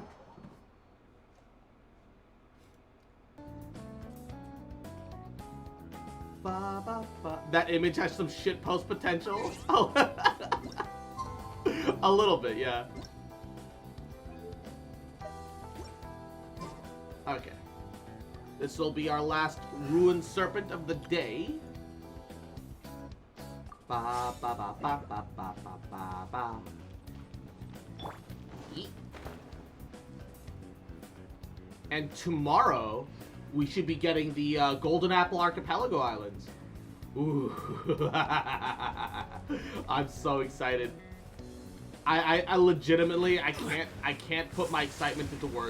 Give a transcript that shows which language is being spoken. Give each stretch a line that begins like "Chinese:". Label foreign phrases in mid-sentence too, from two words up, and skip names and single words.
English: That image has some shitpost potential. Oh, a little bit, yeah. Okay. This will be our last ruined serpent of the day. Ba ba ba ba ba ba ba ba ba. Yeet. And tomorrow, we should be getting the Golden Apple Archipelago Islands. Ooh. I'm so excited. I legitimately, I can't put my excitement into words.